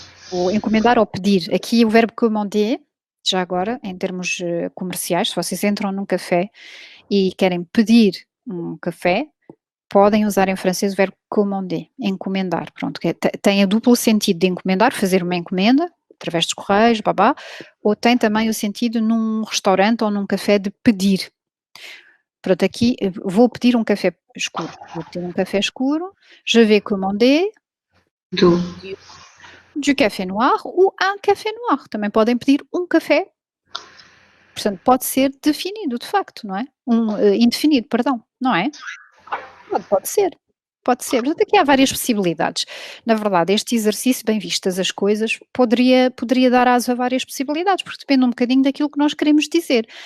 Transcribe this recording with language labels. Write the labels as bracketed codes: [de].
[pt] Vou encomendar ou pedir. Aqui o verbo commander, já agora, em termos comerciais, se vocês entram num café e querem pedir um café, podem usar em francês o verbo commander, encomendar. Pronto, tem a duplo sentido de encomendar, fazer uma encomenda, através dos correios, babá, ou tem também o sentido num restaurante ou num café de pedir. Pronto, aqui vou pedir um café escuro. Vou pedir um café escuro. [fr] Je vais commander du café noir ou un café noir. [pt] Também podem pedir um café. Portanto, pode ser definido, de facto, não é? Indefinido, perdão, não é? Pode ser. Pode ser. Portanto, aqui há várias possibilidades. Na verdade, este exercício, bem vistas as coisas, poderia dar aso a várias possibilidades, porque depende um bocadinho daquilo que nós queremos dizer.